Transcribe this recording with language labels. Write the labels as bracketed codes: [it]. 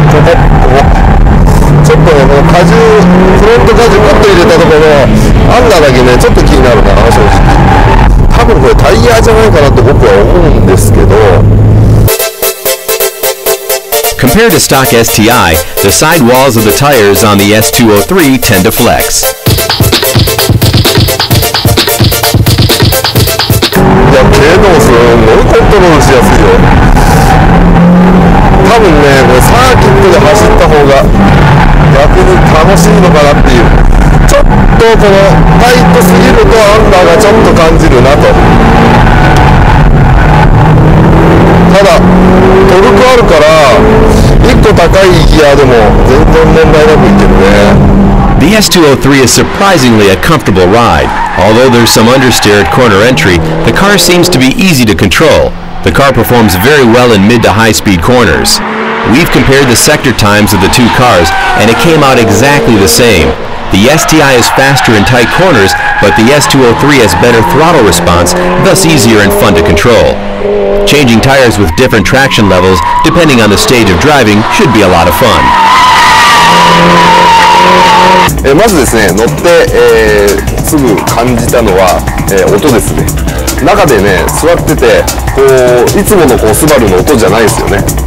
[ja] ちょっとね、この荷重、フロント荷重パッと入れたところのアンダーだけね、ちょっと気になるな、正直。多分これタイヤじゃないかなと僕は思うんですけど。 [en] Compared to stock STI, the side walls of the tires on the S203 tend to flex. [ja] いや、けどすごいコントロールしやすいよ。多分ね、これサーキットで走った方が逆に楽しいのかなっていう。ちょっとこのタイトすぎるとアンダーがちょっと感じるなと。ただトルクあるから1個高いギアでも全然問題なくいけるね。 [en] The S203 is surprisingly a comfortable ride. Although there's some understeer at corner entry, the car seems to be easy to control. The car performs very well in mid to high speed corners. We've compared the sector times of the two cars and it came out exactly the same. The STI is faster in tight corners, but the S203 has better throttle response, thus easier and fun to control. Changing tires with different traction levels, depending on the stage of driving, should be a lot of fun. [ja] まずですね、乗って、すぐ感じたのは、音ですね。中でね、座っててこういつものこうスバルの音じゃないですよね。